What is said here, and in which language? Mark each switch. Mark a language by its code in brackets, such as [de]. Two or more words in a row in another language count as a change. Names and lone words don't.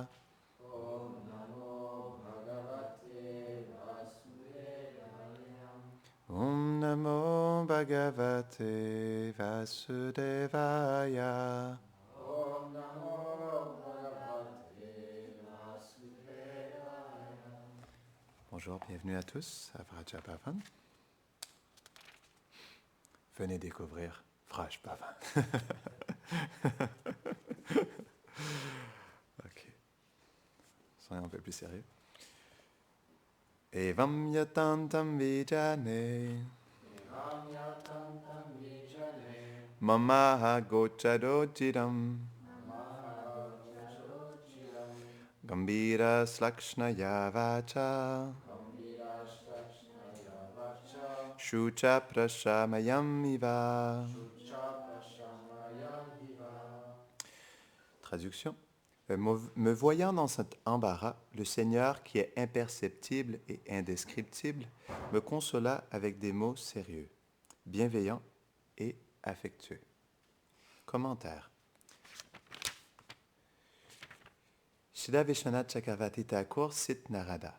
[sa] Om Namo Bhagavate Vasudevaya. Om Namo Bhagavate Vasudevaya. Om Namo Bhagavate Vasudevaya. [fr] Bonjour, bienvenue à tous à Vrajabhavan. Venez découvrir Vrajabhavan. Ok. Soyons un peu plus sérieux. [sa] Evam yatantam vijane Evam yatantam vijane. mamaha gochadojiram Mahavajarochiram. gambira slakshnaya vacha Gambirashtashnaya vacha. shucha prashamayam iva. Shucha Pashamayam Viva. [fr] Traduction. Me voyant dans cet embarras, le Seigneur, qui est imperceptible et indescriptible, me consola avec des mots sérieux, bienveillants et affectueux. Commentaire. Srila Vishwanath Chakravarti Thakur cite Narada.